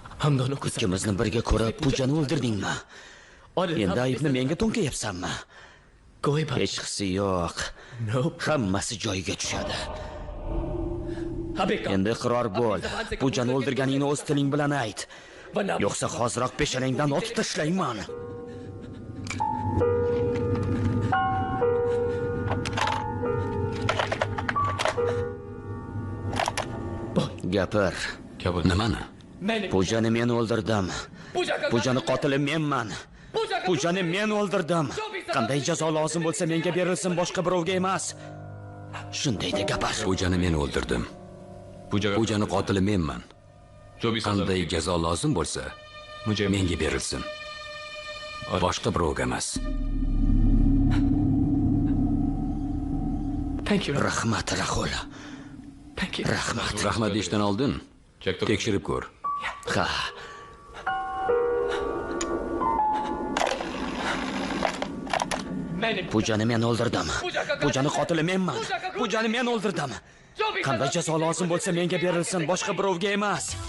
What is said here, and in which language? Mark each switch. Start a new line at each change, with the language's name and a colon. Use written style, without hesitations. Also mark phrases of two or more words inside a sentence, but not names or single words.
Hindi: हम दोनों को
Uzbek: Ikkimizni birga ko'rib, Pujani o'ldirdingmi? Endi aybni menga to'nkayapsanmi?
Hindi: कोई बात
Uzbek: Hech qisi yo'q. Hammasi joyiga tushadi.
Hindi: अब एक काम
Uzbek: Endi iqror bo'l. Pujani o'ldirganingni o'z tiling bilan ayt. Yo'qsa hoziroq peshonangdan otib tashlayman. Gapir. Nimani? Pujani men o'ldirdim. Pujani qotili menman. Pujani men o'ldirdim. Qanday jazo lozim bo'lsa menga berilsin, boshqa birovga emas. Shunday de gapir. Pujani men o'ldirdim. Pujani qotili menman. Qanday jazo lozim bo'lsa, menga berilsin. Boshqa birovga emas.
English: Thank you.
Uzbek: Rahmat, Rahul.
English: Thank you.
Uzbek: Rahmat. Rahmat deyishdan oldin tekshirib ko'r. Ha. Pujani men o'ldirdim. Pujani qotili menman. Pujani men o'ldirdim. Qanday jazo lozim bo'lsa menga berilsin, boshqa birovga emas.